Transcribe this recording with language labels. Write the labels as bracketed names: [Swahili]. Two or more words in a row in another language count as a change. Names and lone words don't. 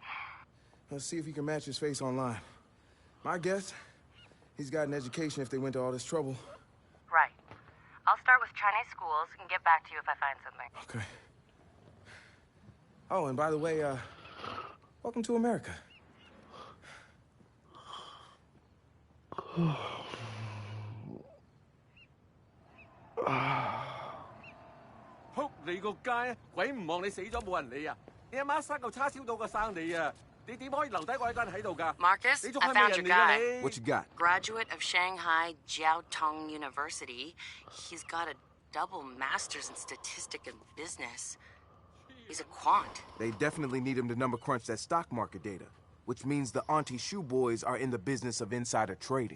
[English] Let's see if he can match his face online. My guess, he's got an education if they went to all this trouble. Right. I'll start with Chinese schools and get back to you if I find something. Okay. Oh, and by the way, welcome to America. [Cantonese] 仆你個街！鬼唔望你死咗冇人理啊！你阿媽生嚿叉燒到個生你啊！你點可以留低我一個人喺度㗎 [English] Marcus, [Cantonese] 你仲 [English] I [Cantonese] 係咩 [English] found [Cantonese] 人 [English] your [Cantonese] 嚟㗎 [English] guy. [Cantonese] 你 [English] What you got? Graduate of Shanghai Jiaotong University. He's got a double master's in statistics and business. He's a quant. They definitely need him to number crunch that stock market data, which means the Auntie Shoe Boys are in the business of insider trading.